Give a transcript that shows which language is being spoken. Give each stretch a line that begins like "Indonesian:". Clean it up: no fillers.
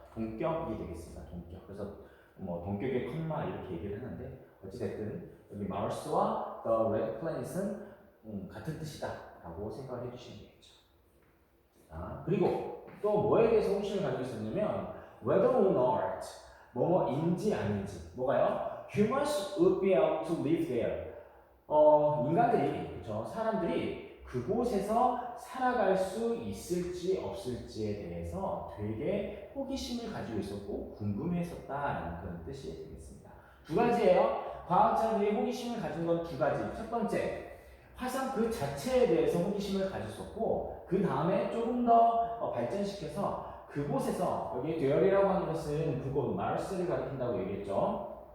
Korean: 동격이 되겠습니다. 동격. 그래서 뭐 동격의 컴마 이렇게 얘기를 하는데 어찌됐든 여기 Mars와
English: the red planet
Korean: 은 같은 뜻이다라고 생각을 해주시면 되겠죠. 자, 그리고 또 뭐에 대해서 호기심을 가지고 있었냐면
English: whether or not
Korean: 뭐뭐인지 아닌지 뭐가요?
English: Humans would be able to live there.
Korean: 인간들이 그렇죠? 사람들이 그곳에서 살아갈 수 있을지 없을지에 대해서 되게 호기심을 가지고 있었고 궁금해했었다라는 그런 뜻이 되겠습니다. 두 가지예요. 과학자들이 호기심을 가진 건 두 가지. 첫 번째, 화성 그 자체에 대해서 호기심을 가졌었고 그 다음에 조금 더 발전시켜서 그곳에서 여기 되어리라고 하는 것은 그곳 마르스를 가리킨다고 얘기했죠.